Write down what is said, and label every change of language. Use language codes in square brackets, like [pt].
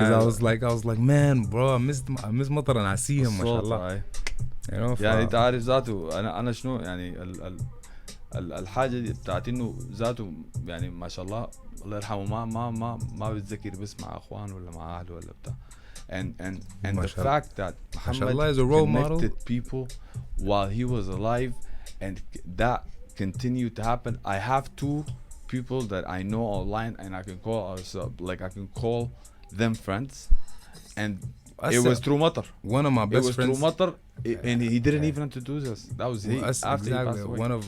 [en] because I was like man bro I miss مطر and I see him [ar] ما شاء الله يعني انت عارف ذاته انا شنو يعني الحاجه دي بتاعت انه ذاته يعني ما شاء الله الله يرحمه ما بتذكر بس مع اخوان ولا مع اهله ولا بتاع [en] and the fact that Muhammad is a role connected model people while he was alive and that continued to happen. I have two people that I know online and I can call I can call them friends and it was through Matar. One of my best friends. It was through Matar and he didn't even introduce us. That was he after he passed away.